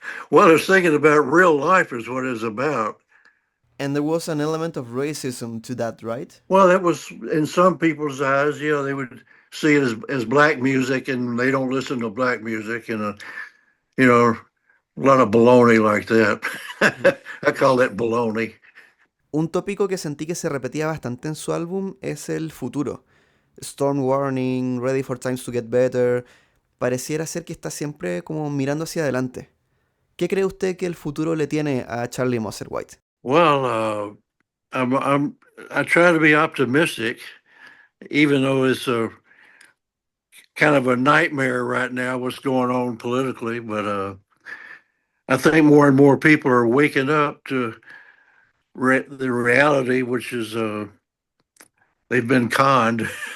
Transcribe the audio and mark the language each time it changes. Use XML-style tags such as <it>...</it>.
<en>Well, it's thinking about real life is what it's about. And there was an element of racism to that, right? Well, that was in some people's eyes. They would see it as black music, and they don't listen to black music, and you know, a lot of baloney like that. Mm. I call that baloney.</en> <es>Un tópico que sentí que se repetía bastante en su álbum es el futuro. Storm Warning, Ready for Times to Get Better. Pareciera ser que está siempre como mirando hacia adelante. ¿Qué cree usted que el futuro le tiene a Charlie Musselwhite?</es> <en>Well, I try to be optimistic, even though it's a kind of a nightmare right now what's going on politically. But I think more and more people are waking up to the reality, which is they've been conned.</en>